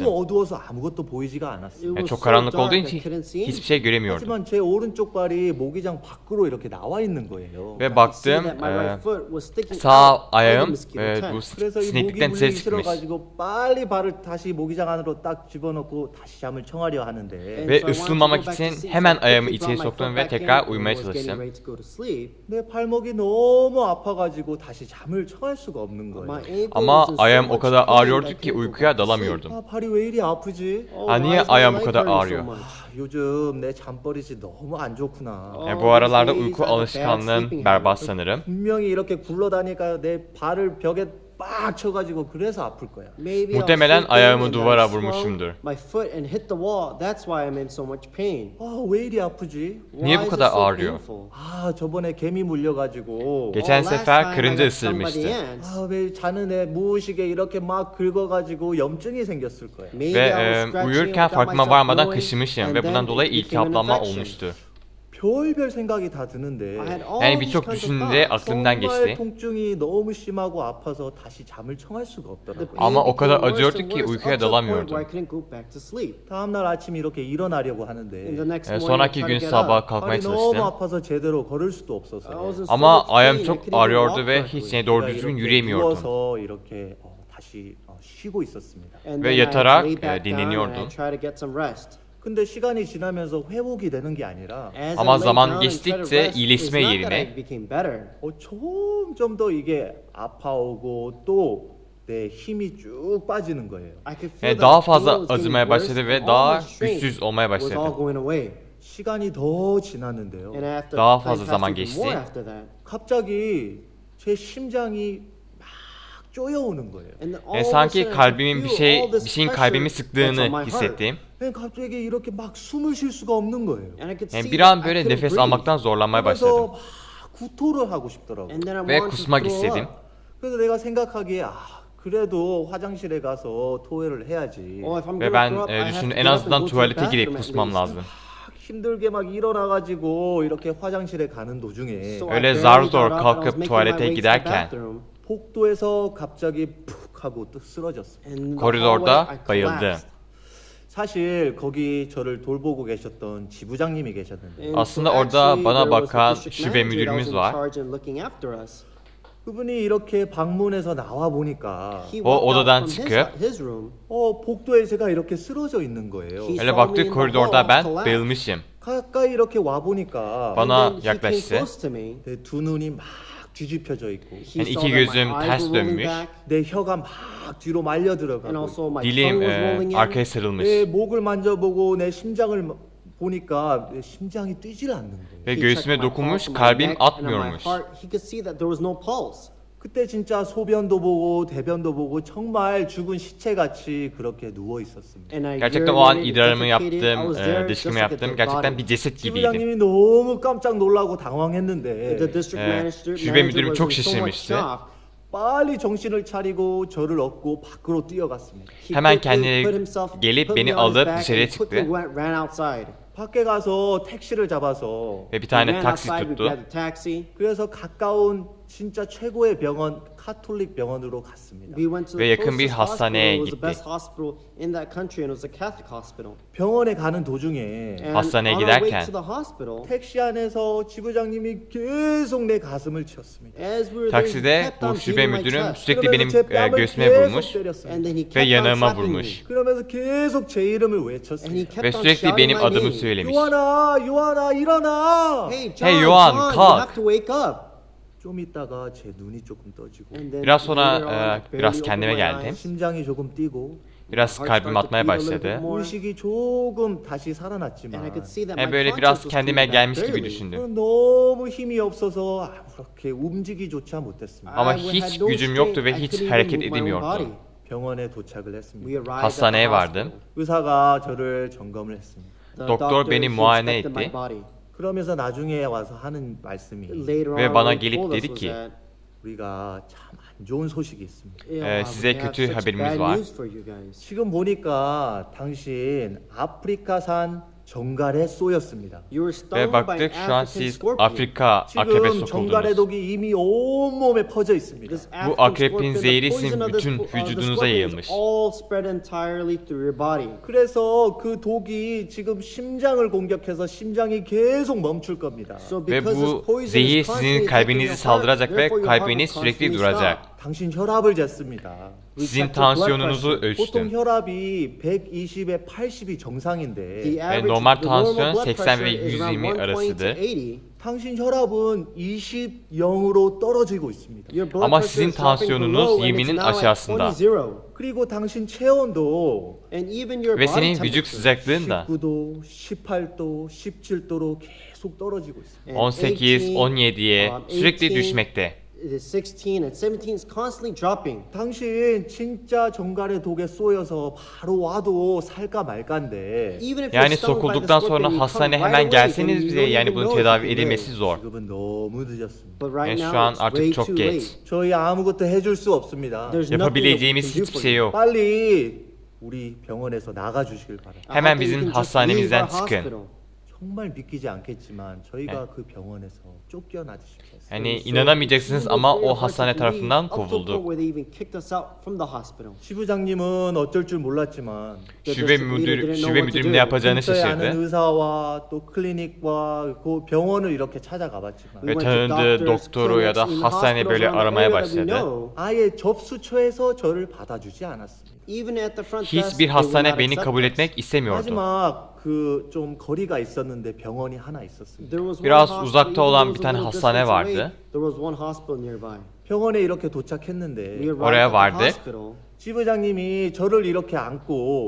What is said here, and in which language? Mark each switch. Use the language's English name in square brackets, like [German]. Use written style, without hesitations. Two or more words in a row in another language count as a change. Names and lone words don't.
[Korean] 너무 어두워서 아무것도 보이지가 않았어요. [Turkish] Çok karanlık olduğu için hiçbir şey göremiyordum. [Korean] 하지만 제 오른쪽 발이 모기장 밖으로 이렇게 나와 있는 거예요. [Turkish] Ve baktım sağ ayağım bu [Korean] 그래서 이 모기 [Turkish] sineklikten [Korean] 물리기 [Turkish] dışarı çıkmış. [Korean] 싫어가지고 빨리 발을 다시 모기장 안으로 딱 집어넣고 다시 잠을 청하려 하는데 [Turkish] Ve ısırılmamak için hemen ayağımı içeri soktum ve tekrar uyumaya çalıştım. [Korean] 내 발목이 너무 아파가지고 다시 잠을 청할 수가 없는 거예요. [Turkish] Ama ayağım o kadar ağrıyordu ki uykuya dalamıyordum. [Korean] 아 발이 왜 이리 아프지? [Turkish] Niye ayağım bu kadar ağrıyor? [Korean] 아, 요즘 내 잠버릇이 너무 안 좋구나. [Turkish] Bu aralarda uyku alışkanlığım berbat sanırım. [Korean] 분명히 이렇게 굴러다니까 내 발을 벽에 빡 쳐가지고 그래서 아플 거야. [Turkish] Muhtemelen ayağımı duvara vurmuşumdur. [Korean] 아, 왜 이리 아프지? [Turkish] Niye bu kadar ağrıyor? [Korean] 아, 저번에 개미 물려가지고. [Turkish] Geçen sefer karınca ısırmıştı. [Korean] 아, 왜 자는 애 무의식에 이렇게 막 긁어가지고 염증이 생겼을 거야. [Turkish] Ve uyurken farkıma varmadan kaşımışım ve bundan dolayı iltihaplanma olmuştu. [Korean] 별별 생각이 다 드는데 [Turkish] Yani birçok düşünce aklımdan [Korean] 정말 [Turkish] geçti. [Korean] 통증이 너무 심하고 아파서 다시 잠을 청할 수가 없더라고요. [Turkish] Ama o kadar acıyordu ki uykuya dalamıyordum. [Korean] 다음 날 아침 이렇게 일어나려고 하는데 [Turkish] Sonraki gün sabah kalkmaya [Korean] 발이 너무 [Turkish] çalıştım. [Korean] 아파서 제대로 걸을 수도 없어서 [Turkish] Ama ayağım çok ağrıyordu ve hiç doğru düzgün yürüyemiyordum. [Korean] 누워서 이렇게 다시 쉬고 있었습니다. [Turkish] Ve yatarak dinleniyordum. [Korean] 근데 시간이 지나면서 회복이 되는 게 아니라 [Turkish] Ama zaman geçtikçe iyileşme yerine [Korean] 점점 더 이게 아파오고 또 내 힘이 쭉 빠지는 거예요. [Turkish] daha fazla acımaya başladı ve daha güçsüz olmaya başladım. [Korean] 시간이 더 지났는데요. [Turkish] Daha fazla zaman geçti. [Korean] 갑자기 제 심장이 막 쪼여오는 거예요. [Turkish] Sanki kalbimin bir şeyin kalbimi sıktığını hissettim. [Korean] 갑자기 이렇게 막 숨을 쉴 수가 없는 거예요. [Turkish] Bir an böyle nefes almaktan zorlanmaya başladım. [Korean] 그래서 막 구토를 하고 싶더라고요. [Turkish] Ve kusmak istedim. [Korean] 그래서 내가 생각하기에 그래도 화장실에 가서 토해를 해야지. [Turkish] Ve ben düşündüm en azından tuvalete girip kusmam lazım. [Korean] 막 힘들게 막 일어나가지고 이렇게 화장실에 가는 도중에 [Turkish] Öyle zar zor kalkıp tuvalete giderken [Korean] 복도에서 갑자기 푹 하고 또 쓰러졌어요. [Turkish] koridorda bayıldım. [Korean] 사실 거기 저를 돌보고 계셨던 지부장님이 계셨는데 [Turkish] Aslında orada bana bakan şube müdürümüz var. [Korean] 그분이 이렇게 방문해서 나와 보니까 [Turkish] odadan çıkıp [Korean] 복도에 제가 이렇게 쓰러져 있는 거예요. [Turkish] öyle baktık koridorda ben bayılmışım. [Korean] 가까이 이렇게 와 보니까 [Turkish] Bana yaklaştı. [Korean] 두 눈이 막 뒤집혀져 있고 [Turkish] Yani iki gözüm ters dönmüş. [Korean] 내 혀가 막 뒤로 말려 들어가고 [Turkish] Dilim arkaya sarılmış. [Korean] 내 목을 만져보고 내 심장을 보니까 내 심장이 뛰질 않는 거예요. [Turkish] Ve göğsüme dokunmuş, kalbim atmıyormuş. 그때 진짜 소변도 보고 대변도 보고 정말 죽은 시체같이 그렇게 누워 있었습니다. Gerçekten o an idrarımı yaptım, dışkımı yaptım. Gerçekten bir ceset gibiydim. [Korean] 지부장님이 너무 깜짝 놀라고 당황했는데 [Turkish] Şube müdürüm çok şaşırmıştı. [Korean] 빨리 정신을 차리고 저를 업고 밖으로 뛰어갔습니다. [Turkish] Hemen kendine gelip beni alıp dışarıya çıktı. [Korean] 밖에 가서 택시를 잡아서 [Turkish] Ve bir tane taksi tuttu. [Korean] 그래서 가까운 진짜 최고의 병원 카톨릭 병원으로 갔습니다. [Turkish] Ve yakın bir hastaneye gitti. [Korean] 병원에 가는 도중에 [Turkish] Hastaneye giderken [Korean] 택시 안에서 지부장님이 계속 내 가슴을 쳤습니다. [Turkish] takside bu şube müdürüm sürekli benim göğsüme vurmuş ve yanağıma vurmuş. [Korean] 그러면서 계속 제 이름을 외쳤습니다. [Turkish] Ve sürekli benim adımı söylemiş. [Korean] 요한아, 요한아 일어나. [Turkish] Hey Yohan kalk. [Korean] 좀 좀 있다가 제 눈이 조금 떠지고 [Turkish] Biraz sonra biraz kendime geldim. [Korean] 심장이 조금 뛰고 [Turkish] Biraz kalbim atmaya başladı. [Korean] 의식이 조금 다시 [English] And I [Korean] 살아났지만 [English] could see that my [Turkish] Böyle [English] conscience [Turkish] biraz [English] was [Turkish] kendime [English] coming back [Turkish] gelmiş gibi [English] barely. [Turkish] düşündüm. [Korean] 너무 힘이 없어서 그렇게 움직이조차 못했습니다. [Turkish] Ama [English] I had [Turkish] hiç [English] no [Turkish] gücüm yoktu ve [English] strength. I [Turkish] hiç [English] couldn't even [Turkish] hareket [English] move my own body. [Turkish] edemiyordum. [Korean] 병원에 도착을 [English] We [Korean] 했습니다. [English] arrived at the [Turkish] Hastaneye vardım. [English] hospital. [Korean] 의사가 저를 점검을 했습니다. [English] The [Turkish] Doktor [English] doctor, [Turkish] beni [English] he [Turkish] muayene [English] inspected my [Turkish] etti. [English] body. [Korean] 그러면서 나중에 와서 하는 말씀이 [English] Later [Turkish] Ve [English] on, [Turkish] bana [English] what he [Turkish] gelip [English] told us [Turkish] dedi [English] was [Turkish] ki, [English] that, [Korean] 우리가 참 안 좋은 소식이 있습니다. [Turkish] size [English] we have [Turkish] kötü [English] such [Turkish] haberimiz [English] bad [Turkish] var. [English] news for you guys. [Korean] 지금 보니까 당신 아프리카산 정갈에 쏘였습니다. [English] You were [Turkish] Ve [English] stung by an [Turkish] baktık şu an [English] African [Turkish] siz [English] scorpion. [Turkish] Afrika akrebe [Korean] 지금 정갈의 [Turkish] sokuldunuz. [Korean] 독이 이미 온몸에 퍼져 있습니다. [English] This [Turkish] Bu [English] African [Turkish] akrepin [English] scorpion, the [Turkish] zehri [English] poison [Turkish] sizin [English] of this- [Turkish] bütün [English] of the [Turkish] vücudunuza [English] scorpion is [Turkish] yayılmış. [English] all spread entirely through your body. [Korean] 그래서 그 독이 지금 심장을 공격해서 심장이 계속 멈출 겁니다. [English] So [Turkish] Ve [English] because this [Turkish] bu [English] poison [Turkish] zehir [English] is constantly [Turkish] sizin [English] attacking [Turkish] kalbinizi [English] your heart, [Turkish] saldıracak ve [English] therefore your heart [Turkish] kalbiniz [English] will [Turkish] sürekli [English] constantly [Turkish] duracak. [English] stop. [Korean] 당신 혈압을 쟀습니다. [English] We [Turkish] Sizin [English] checked your blood [Turkish] tansiyonunuzu [English] pressure. [Korean] 보통 [Turkish] ölçtüm. [Korean] 혈압이 120에 80이 정상인데 [English] The average, [Turkish] normal [English] the normal [Turkish] tansiyon [English] blood [Turkish] 80 [English] pressure [Turkish] ve [English] is around [Turkish] 120 [English] 120 to [Turkish] arasıdır. [English] 80. [Korean] 당신 혈압은 20, 0으로 떨어지고 있습니다. [English] Your blood [Turkish] Ama [English] pressure [Turkish] sizin [English] is dropping [Turkish] tansiyonunuz [English] below and it's [Turkish] 20'nin [English] now at [Turkish] aşağısında. [English] 20. [Korean] 그리고 당신 체온도 [English] And even your [Turkish] Ve [English] body [Turkish] senin [English] temperature [Turkish] vücut sıcaklığın da [Korean] 19도, 18도, 17도로 계속 떨어지고 있습니다. [English] and [Turkish] 18, 17'ye sürekli [English] 18, [Turkish] düşmekte. [English] it is 16 and 17 is constantly dropping. [Korean] 당신 진짜 정갈의 독에 쏘여서 바로 와도 살까 말까인데 [English] Even if [Turkish] Yani [English] you're stung by the [Turkish] sokulduktan [English] scorpion, [Turkish] sonra [English] you come [Turkish] hastaneye [English] right [Turkish] hemen [English] away, [Turkish] gelseniz [English] then you [Turkish] bile [English] don't [Turkish] yani [English] even [Turkish] bunun [English] know if [Turkish] tedavi [English] you can [Turkish] edilmesi [English] live. [Turkish] zor. [Korean] 지금은 너무 늦었습니다. [English] But right [Turkish] Yani [English] now [Turkish] şu an [English] it's [Turkish] artık [English] way [Turkish] çok [English] too [Turkish] geç. [English] late. [Korean] 저희 아무것도 해줄 수 없습니다. [English] There's nothing that we [Turkish] Yapabileceğimiz [English] can do [Turkish] hiçbir [English] for [Turkish] şey [English] you. [Turkish] yok. [Korean] 빨리 우리 병원에서 나가 주시길 바랍니다. [English] I [Turkish] Hemen [English] hope that [Turkish] bizim [English] you can just [Turkish] hastanemizden [English] leave our [Turkish] çıkın. [English] hospital. [Korean] 정말 믿기지 않겠지만 저희가 그 병원에서 쫓겨나듯이 했어요. [Turkish] Yani [English] So [Turkish] inanamayacaksınız [English] it [Turkish] ama [English] seemed very [Turkish] o [English] hard [Turkish] hastane [English] to believe, [Turkish] tarafından [English] up to the point [Turkish] kovulduk. [English] where they even kicked us out from the hospital. [Korean] 지부장님은 어쩔 줄 몰랐지만 [English] The [Turkish] Şube [English] district leader didn't know [Turkish] şube [English] what to [Turkish] müdürüm [English] do. [Turkish] ne yapacağını [Korean] 근처에 아는 [Turkish] şaşırdı. [Korean] 의사와 또 클리닉과 그 병원을 이렇게 찾아가봤지만 [English] We [Turkish] Ve [English] went to [Turkish] tanıdığı [English] doctors, [Turkish] doktoru ya da [English] clinics, even [Turkish] hastane [English] hospitals [Turkish] böyle [English] around the [Turkish] aramaya [English] area that we [Turkish] başladı. [English] know. [Korean] 아예 접수처에서 저를 받아주지 않았습니다. [English] Even at the front desk, [Turkish] Hiçbir [English] they would [Turkish] hastane [English] not [Turkish] beni [English] accept [Turkish] kabul [English] us. [Turkish] etmek istemiyordu. [Korean] 마지막 그 좀 거리가 있었는데 병원이 하나 있었습니다. [English] There was one [Turkish] Biraz [English] hospital, [Turkish] uzakta [English] even [Turkish] olan [English] though [Turkish] bir [English] it was a [Turkish] tane [English] little [Turkish] hastane [English] distance away, [Turkish] vardı. [English] There was one hospital nearby. [Korean] 병원에 이렇게 [English] We [Korean] 도착했는데 [English] arrived [Turkish] Oraya [English] at the [Turkish] vardık. [English] hospital. [Korean] 지부장님이 저를 이렇게 안고